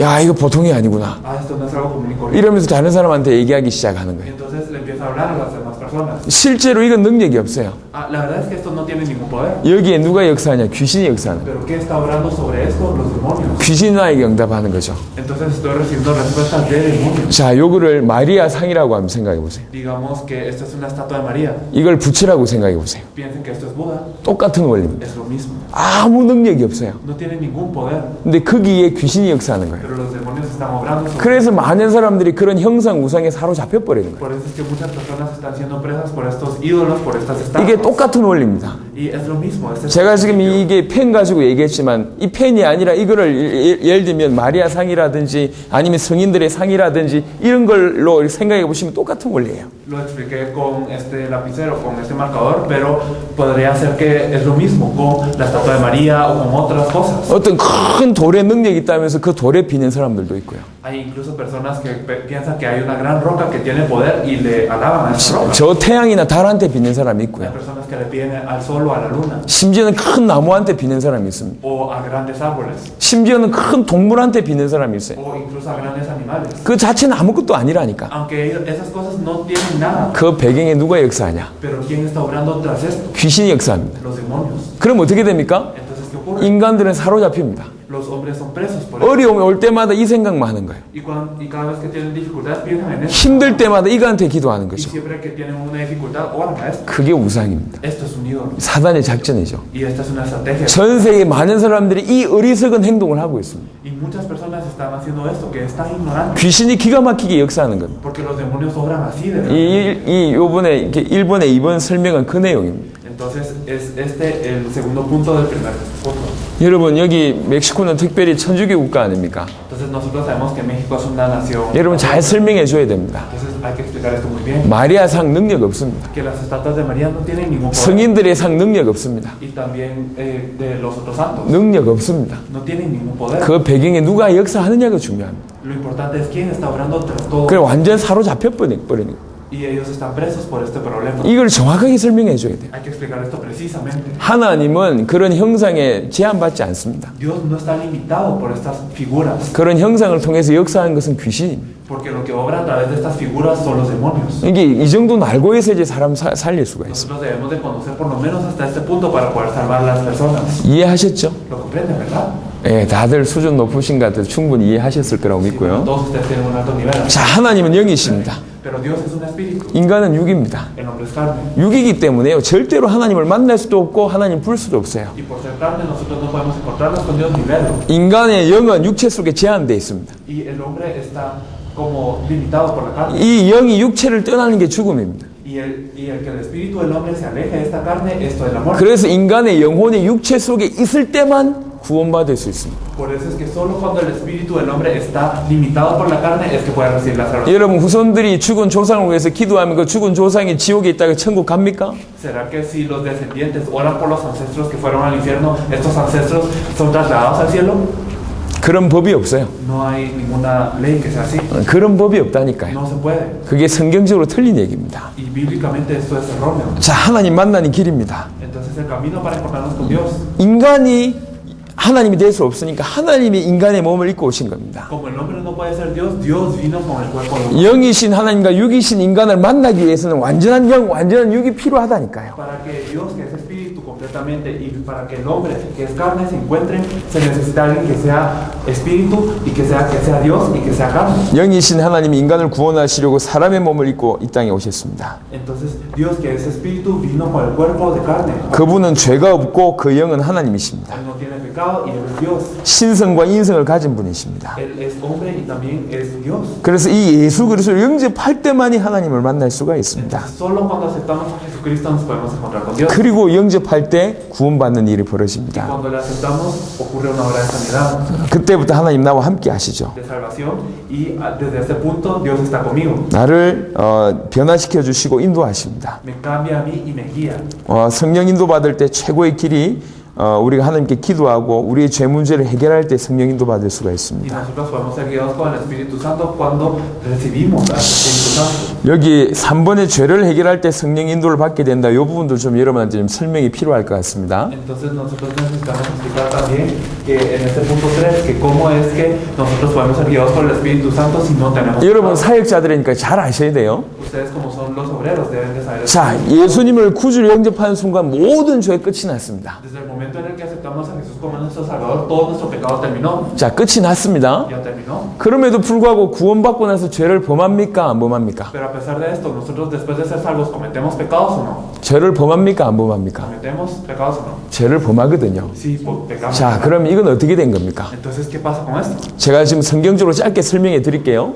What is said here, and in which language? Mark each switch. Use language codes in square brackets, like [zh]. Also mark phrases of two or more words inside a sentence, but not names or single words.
[ko] 야, 이거 보통이 아니구나. [es] Esto no es algo común y corriente. [ko] 이러면서 다른 사람한테 얘기하기 시작하는 거예요. [es] Entonces le empiezo a hablar a las demás personas. [ko] 실제로 이건 능력이 없어요. [es] La verdad es que esto no tiene ningún poder. [ko] 여기에 누가 역사하냐? 귀신이 역사하는 거예요. [es] Pero ¿qué está obrando sobre esto? Los demonios. [ko] 귀신이 나에게 응답하는 거죠. [es] Entonces estoy recibiendo respuestas de demonios. [ko] 자, 요거를 마리아 상이라고 한번 생각해 보세요. [es] Digamos que esto es una estatua de María. [ko] 이걸 부처라고 생각해 보세요. [es] Piensen que esto es Buda. [ko] 똑같은 원리입니다. [es] Es lo mismo. [ko] 아무 능력이 없어요. [es] No tiene ningún poder. [ko] 근데 거기에 귀신이 역사하는 거예요. [es] Pero los demonios están obrando sobre. [ko] 그래서 많은 사람들이 그런 형상 우상에 사로잡혀 버리는 거예요. [es] Por eso es que muchas personas están siendo presas por estos ídolos, por estas [ko] 이게 [es] estatuas. [ko] 똑같은 원리입니다. [es] Y es lo mismo. Este es [ko] 제가 [es] el [ko] 지금 [es] principio. [ko] 이게 펜 가지고 얘기했지만 이 펜이 아니라 이거를 예를 들면 마리아 상이라든지 아니면 성인들의 상이라든지 이런 걸로 생각해 보시면 똑같은 원리예요. [es] Lo expliqué con este lapicero, con este marcador, pero podría ser que es lo mismo con la estatua de María o con otras cosas. [ko] 어떤 큰 돌에 능력이 있다면서 그 돌에 비는 사람들도 있고요. [es] Hay incluso personas que piensan que hay una gran roca que tiene poder y le alaban a esa roca. [ko] 저 태양이나 달한테 비는 사람이 [es] Hay [ko] 있고요. [es] personas que le piden al sol o a la luna [ko] 심지어는 큰 나무한테 비는 사람이 있습니다. [es] o a grandes árboles [ko] 심지어는 큰 동물한테 비는 사람이 있어요. [es] o incluso a grandes animales. [ko] 그 자체는 아무것도 아니라니까. [es] Aunque esas cosas no tienen nada, [ko] 그 배경에 누가 역사하냐? [es] pero ¿quién está obrando tras esto? [ko] 귀신이 역사합니다. [es] Los demonios. [ko] 그럼 어떻게 됩니까? [es] Entonces, ¿qué ocurre? [ko] 인간들은 사로잡힙니다. [es] Los hombres son presos por eso. [ko] 어려움이 올 때마다 이 생각만 하는 거예요. [es] Y cada vez que tienen dificultades piensan en eso. [ko] 힘들 때마다 이거한테 기도하는 [es] Y [ko] 거죠. [es] siempre que tienen una dificultad, oran a esto. [ko] 그게 우상입니다. [es] Esto es un ídolo. [ko] 사단의 작전이죠. [es] Y esta es una estrategia. [ko] 전 세계 많은 사람들이 이 어리석은 행동을 하고 있습니다. [es] Y muchas personas están haciendo esto, que están ignorando. [ko] 귀신이 기가 막히게 역사하는 겁니다. [es] Porque los demonios obran así de verdad. [ko] 요번에 이렇게 1번의 2번 설명은 그 내용입니다. [es] Entonces, es este el segundo punto del primer punto. [ko] 여러분, 여기 멕시코는 특별히 천주교 국가 아닙니까? [es] Entonces, nosotros sabemos que México es una nación. [ko] 여러분 잘 설명해 줘야 됩니다. [es] Entonces, hay que explicar esto muy bien. [ko] 마리아 상 능력 없습니다. [es] Que las estatuas de María no tienen ningún poder. [ko] 성인들의 상 능력 없습니다. [es] Y también de los otros santos. [ko] 능력 없습니다. [es] No tienen ningún poder. [ko] 그 배경에 누가 역사하느냐가 중요합니다. [es] Lo importante es quién está obrando tras todo. [ko] 그래 완전 사로잡혀 버리는 거예요. [es] Y ellos están presos por este problema. [ko] 이걸 정확하게 설명해 줘야 돼요. [es] Hay que explicar esto precisamente. [ko] 하나님은 그런 형상에 제한받지 않습니다. [es] Dios no está limitado por estas figuras, [ko] 그런 형상을 통해서 역사하는 것은 귀신입니다. [es] porque lo que obra a través de estas figuras son los demonios. [ko] 이게 이 정도는 알고 있어야지 사람 살릴 수가 있습니다. [es] Nosotros debemos de conocer por lo menos hasta este punto para poder salvar a las personas. [ko] 이해하셨죠? [es] ¿Lo comprenden, verdad? [ko] 예, 다들 수준 높으신 것 같아서 충분히 이해하셨을 거라고 믿고요. [es] Todos ustedes tienen un alto nivel. [ko] 자, 하나님은 영이십니다. [es] Pero Dios es un espíritu. [ko] 인간은 육입니다. [es] El hombre es carne. [ko] 육이기 때문에요. 절대로 하나님을 만날 수도 없고 하나님 불 수도 없어요. [es] Y por ser carne nosotros no podemos encontrarnos con Dios ni verlo. [ko] 인간의 영은 육체 속에 제한되어 있습니다. [es] Y el hombre está como limitado por la carne. [ko] 이 영이 육체를 떠나는 게 죽음입니다. [es] Y el que el espíritu del hombre se aleje de esta carne, esto es la muerte. [ko] 그래서 인간의 영혼이 육체 속에 있을 때만 구원받을 수 있습니다. [es] Por eso es que solo cuando el espíritu del hombre está limitado por la carne es que puede recibir la salvación. [ko] 여러분 후손들이 죽은 조상을 위해서 기도하면 그 죽은 조상이 지옥에 있다가 천국 갑니까? [es] ¿Será que si los descendientes oran por los ancestros que fueron al infierno, estos ancestros son trasladados al cielo? [ko] 그런 법이 없어요. [es] No hay ninguna ley que sea así. [ko] 그런 법이 없다니까요. [es] No se puede. [ko] 그게 성경적으로 틀린 얘기입니다. [es] Y bíblicamente esto es erróneo. [ko] 자, 하나님 만나는 길입니다. [es] Entonces el camino para encontrarnos con Dios, [ko] 인간이 하나님이 될 수 없으니까 하나님이 인간의 몸을 입고 오신 겁니다. [es] como el hombre no puede ser Dios, Dios vino con el cuerpo de hombre. [ko] 영이신 하나님과 육이신 인간을 만나기 위해서는 완전한 영, 완전한 육이 필요하다니까요. [es] Para que Dios, que es espíritu completamente, y para que el hombre, que es carne, se encuentren, se necesita alguien que sea espíritu y que sea Dios y que sea carne. [ko] 영이신 하나님이 인간을 구원하시려고 사람의 몸을 입고 이 땅에 오셨습니다. [es] Entonces, Dios, que es espíritu, vino con el cuerpo de carne. [ko] 그분은 죄가 없고 그 영은 하나님이십니다. [es] Él no tiene pecado y Él es Dios. [ko] 신성과 인성을 가진 분이십니다. [es] Él es hombre y también es Dios. [ko] 그래서 이 예수 그리스도를 영접할 때만이 하나님을 만날 수가 있습니다. [es] Solo cuando aceptamos a Jesucristo nos podemos encontrar con Dios. [ko] 그리고 영접할 때 구원받는 일이 벌어집니다. [es] Cuando le aceptamos ocurre una obra de sanidad, [ko] 그때부터 하나님 나와 함께 하시죠. [es] de salvación y desde ese punto Dios está conmigo. [ko] 나를 변화시켜 주시고 인도하십니다. [es] Me cambia a mí y me guía. [ko] 성령 인도 받을 때 최고의 길이 우리가 하나님께 기도하고 우리의 죄 문제를 해결할 때 성령 인도 받을 수가 [es] Y [ko] 있습니다. [es] nosotros podemos ser guiados por el Espíritu Santo cuando recibimos al Espíritu Santo. [ko] 여기 3번의 죄를 해결할 때 성령 인도를 받게 된다. 이 부분도 좀 여러분한테 좀 설명이 필요할 것 같습니다. [es] Entonces nosotros necesitamos explicar también que en este punto 3 que cómo es que nosotros podemos ser guiados por el Espíritu Santo si no tenemos [ko] 여러분 [es] pecado. [ko] 사역자들이니까 잘 아셔야 돼요. [es] Ustedes como son los obreros deben de saber. [ko] 자, 예수님을 구주로 영접하는 순간 모든 죄의 끝이 났습니다. [es] Desde el momento en el que aceptamos a Jesús como nuestro Salvador, todo nuestro pecado terminó. [ko] 자, 끝이 났습니다. [es] Ya terminó. [ko] 그럼에도 불구하고 구원받고 나서 죄를 범합니까? 안 범합니까? [es] Pero a pesar de esto, nosotros después de ser salvos, ¿cometemos pecados o no? [ko] 죄를 범합니까? 안 범합니까? [es] ¿Cometemos pecados o no? [ko] 죄를 범하거든요. [es] Sí, pecamos. [ko] 자, 그럼 이건 어떻게 된 겁니까? [es] Entonces, ¿qué pasa con esto? [ko] 제가 지금 성경적으로 짧게 설명해 드릴게요.